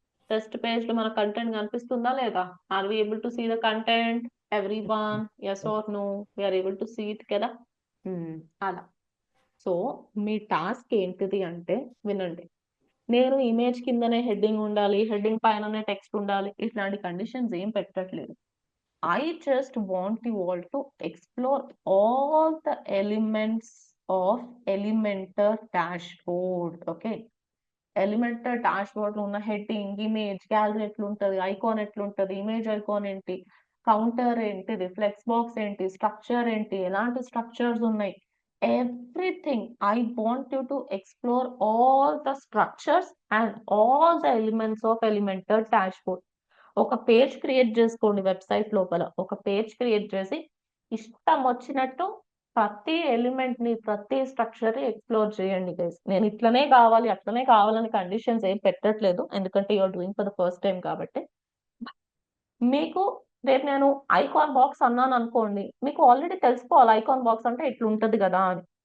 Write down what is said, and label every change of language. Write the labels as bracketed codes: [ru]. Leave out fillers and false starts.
[te] Test page లో మన content కనిపిస్తుందా లేదా? [en] Are we able to see the content? Everyone yes or no? We are able to see it కదా? అలా. [te] So మీ task ఏంటిది అంటే వినండి. నేను ఇమేజ్ కిందనే హెడ్డింగ్ ఉండాలి, హెడ్డింగ్ పైననే టెక్స్ట్ ఉండాలి, ఇట్లాంటి కండిషన్స్ ఏం పెట్టట్లేదు. [en] I just want you all to explore all the elements of Elementor dashboard. Okay. [te] Elementor dashboard లో ఉన్న హెడ్డింగ్, ఇమేజ్, గ్యాలరీ ఎట్లుంటది, ఐకాన్ ఎట్లుంటది, ఇమేజ్ ఐకాన్ ఏంటి, కౌంటర్ ఏంటిది, ఫ్లెక్స్ బాక్స్ ఏంటి, స్ట్రక్చర్ ఏంటి, ఎలాంటి స్ట్రక్చర్స్ ఉన్నాయి, everything. [en] I want you to explore all the structures and all the elements of Elementor dashboard. [te] ఒక పేజ్ క్రియేట్ చేసుకోండి వెబ్సైట్ లోపల. ఒక పేజ్ క్రియేట్ చేసి ఇష్టం వచ్చినట్టు ప్రతి ఎలిమెంట్ ని ప్రతి స్ట్రక్చర్ ని ఎక్స్ప్లోర్ చేయండి గైస్. నేను ఇట్లనే కావాలి అట్లనే కావాలని కండిషన్స్ ఏం పెట్టట్లేదు, ఎందుకంటే [en] you are doing for the first time [te] కాబట్టి. మీకు రేపు నేను ఐకాన్ బాక్స్ అన్నాను అనుకోండి, మీకు ఆల్రెడీ తెలిసిపోవాలి ఐకాన్ బాక్స్ అంటే ఇట్లుంటది కదా అని.